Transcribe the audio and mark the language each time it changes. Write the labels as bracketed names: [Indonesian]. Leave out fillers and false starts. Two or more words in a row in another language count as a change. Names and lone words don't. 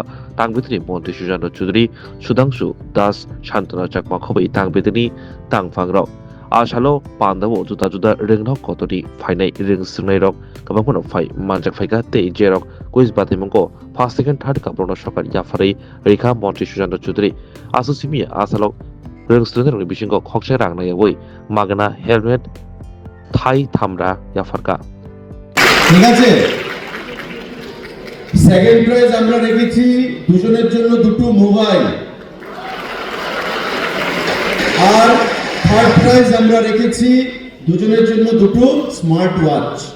[Kok Borok] Tang Bitani Monti Sujano Chudri Sudangshu Das Shantana Chakmakhobi Tang Bitani Tang Fangrok Ashalo Pandavo Juta Juda Ringnok Kotoni Finai Ring Sungairok Kabakuno Fai Manjak Faika Te Jerok Quiz Batimongo [English] First Second Third [Kok Borok] Kaprono Shokar Yafari Rika Monti Sujano Chudri Asusimi Asalok Ring student bisingko khokse rang na yaboi magna helmet thai thamra yafarka [Bangla] ঠিক আছে [English] second prize [Bangla] আমরা রেখেছি দুজনের জন্য দুটো মোবাইল আর [English] third prize [Bangla] আমরা রেখেছি দুজনের জন্য দুটো [English] smart watch